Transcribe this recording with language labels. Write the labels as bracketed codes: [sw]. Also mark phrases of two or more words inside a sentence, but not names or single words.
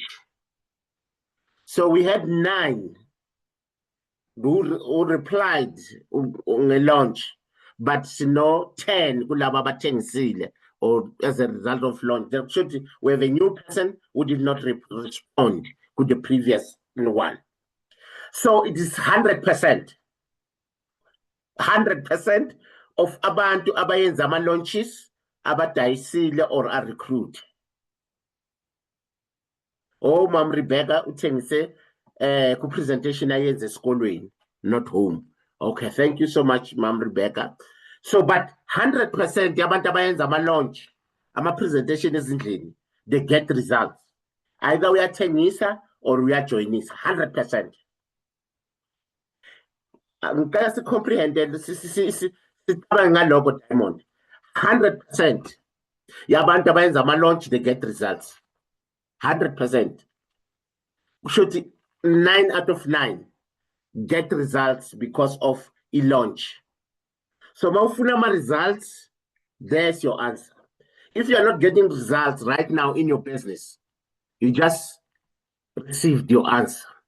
[en] So we had 9 who replied on a launch, but 10 [zu] kulaba abathengisile [en] or as a result of launch. We have a new person who did not respond to the previous one. So it is 100%. 100% of [zu] abantu abayenza ama-launches abadayisile [en] or are recruit. [zu] Oh, Ma'am Rebecca uthengise ku-presentation ayenze esikolweni, [en] not home. Okay, thank you so much, Ma'am Rebecca. So, but 100% yabantu abayenza ama-launch, ama-presentation ezindlini, they get results. [zu] Either uyathengisa or uyajoyinisa, 100%. Ngicela si-comprehende sicabange ngaloko, Diamond. [en] 100% [zu] yabantu abayenza ama-launch, [en] they get results. 100%. Should 9 out of 9 get results because of a launch. So Maufunama results, there's your answer. If you are not getting results right now in your business, you just received your answer.